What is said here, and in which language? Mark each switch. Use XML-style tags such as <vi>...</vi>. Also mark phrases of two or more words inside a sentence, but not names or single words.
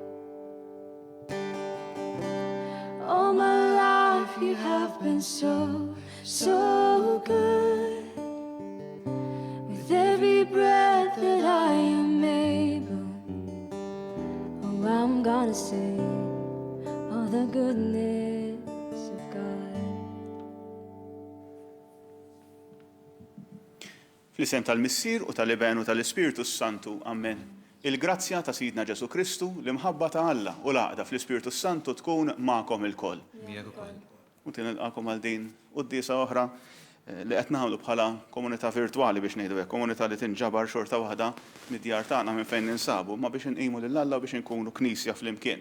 <en>All my life you have been so, so good. With every breath that I am able, oh, I'm gonna sing of the goodness of God.</en> <mt>Fl-isem tal-Missier u tal-Iben u tal-Ispiritu Santu, Amen. Il-grazzja ta' Sidna Ġesu Kristu, l-imħabba ta' Alla u l-għaqda fl-Ispiritu Santu tkun magħkom ilkoll. U tinilqakom għal din qudiesa oħra li qed nagħmlu bħala komunità virtwali biex ngħidu hekk, komunità li tinġabar xorta waħda mid-djar tagħna minn fejn ninsabu, ma biex inqimu lil Alla biex inkunu knisja flimkien.</mt>